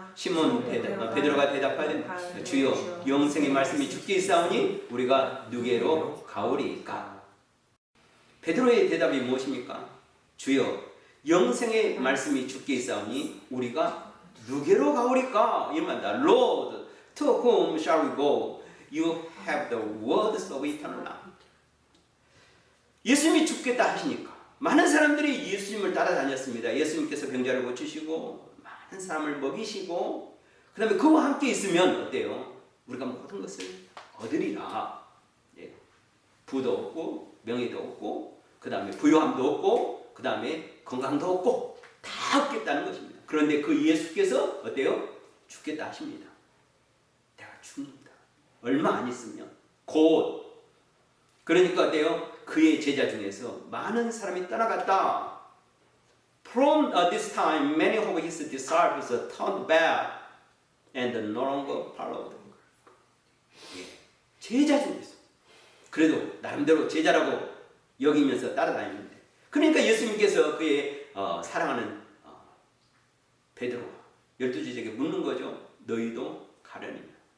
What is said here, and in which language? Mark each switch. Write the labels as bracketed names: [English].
[Korean] 시몬 베드로가 대답하되 주여 영생의 말씀이 주께 있사오니 우리가 누게로 가오리이까? 베드로의 대답이 무엇입니까? 주여 영생의 말씀이 주께 있사오니 우리가 누게로 가오리까? 이름한다. [English] Lord, to whom shall we go? You have the words of eternal life. [Korean] 예수님이 죽겠다 하시니까 많은 사람들이 예수님을 따라다녔습니다. 예수님께서 병자를 고치시고 많은 사람을 먹이시고 그 다음에 그와 함께 있으면 어때요? 우리가 모든 것을 얻으리라. 부도 얻고 명예도 얻고 그 다음에 부요함도 얻고 그 다음에 건강도 얻고 다 얻겠다는 것입니다. 그런데 그 예수께서 어때요? 죽겠다 하십니다. 내가 죽는다. 얼마 안 있으면 곧. 그러니까 어때요? 그의 제자 중에서 많은 사람이 떠나갔다. [English] From this time, many of his disciples turned back and no longer followed. [Korean] 제자 중에서 그래도 나름대로 제자라고 여기면서 따라다니는데, 그러니까 예수님께서 그의 사랑하는 베드로와 12제자에게 묻는 거죠. 너희도 가려느냐?